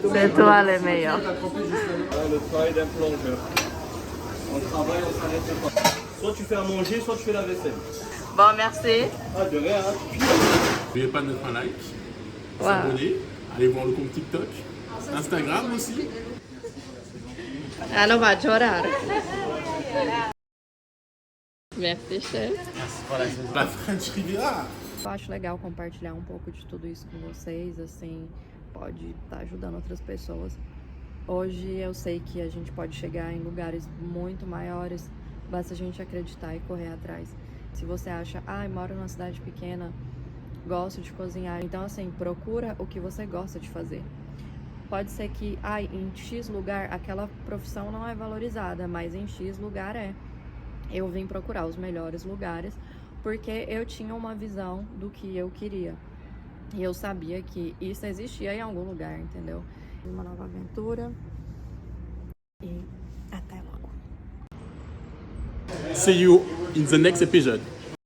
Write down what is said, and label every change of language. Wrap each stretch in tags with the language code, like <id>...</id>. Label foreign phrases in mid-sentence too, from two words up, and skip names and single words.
<fr>C'est toi le meilleur. Le travail d'un plongeur. On travaille, on s'arrête pas. Soit tu fais à manger, soit tu fais la vaisselle. Bon, merci. Ah, de rien, hein. N'oubliez pas de mettre un like, s'abonner, allez voir le compte TikTok, Instagram aussi.</fr> <pt>Ela vai chorar.</pt> <fr>Merci, chef. La French Riviera.</fr> <pt>Eu acho legal compartilhar um pouco de tudo isso com vocês, assim, pode estar ajudando outras pessoas. Hoje eu sei que a gente pode chegar em lugares muito maiores, basta a gente acreditar e correr atrás. Se você acha, moro numa cidade pequena, gosto de cozinhar, então assim, procura o que você gosta de fazer. Pode ser que, em X lugar aquela profissão não é valorizada, mas em X lugar é. Eu vim procurar os melhores lugares porque eu tinha uma visão do que eu queria. E eu sabia que isso existia em algum lugar, entendeu? Uma nova aventura. E até logo.</pt> <en>See you in the next episode.</en>